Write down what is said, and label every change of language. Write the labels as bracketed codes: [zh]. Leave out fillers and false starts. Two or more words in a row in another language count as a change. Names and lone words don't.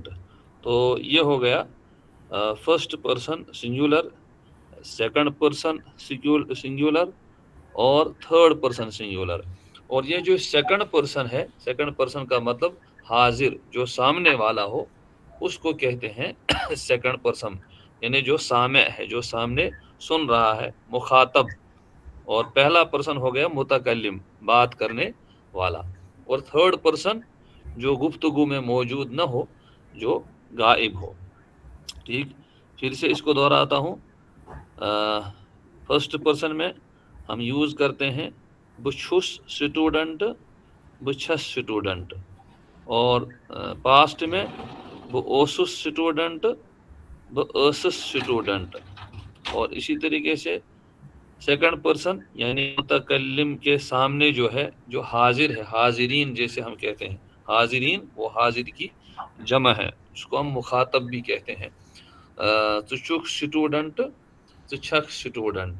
[ur] تو یہ ہو گیا [en] first person singular, second person singular, اور third person singular. [ur] اور یہ جو [en] second person [ur] ہے، [en] second person [ur] کا مطلب حاضر، جو سامنے والا ہو اس کو کہتے ہیں [en] second person, [ur] یعنی جو سامع ہے، جو سامنے سن رہا ہے، مخاطب۔ اور پہلا پرسن ہو گیا متکلم، بات کرنے والا، اور [en] third person [ur] جو گفتگو میں موجود نہ ہو، جو غائب ہو۔ ٹھیک، پھر سے اس کو دہراتا ہوں۔ [en] first person [ur] میں ہم یوز کرتے ہیں [ks] بچھس سٹوڈنٹ، بچھس سٹوڈنٹ، [ur] اور پاسٹ میں وہ [ks] اوسس سٹوڈنٹ، [ur] وہ [ks] اوسس سٹوڈنٹ، [ur] اور اسی طریقے سے [en] second person [ur] یعنی متکلم کے سامنے جو ہے، جو حاضر ہے، حاضرین جیسے ہم کہتے ہیں، حاضرین وہ حاضر کی جمع ہے، اس کو ہم مخاطب بھی کہتے ہیں، [ks] چک سٹوڈنٹ، چھک سٹوڈنٹ۔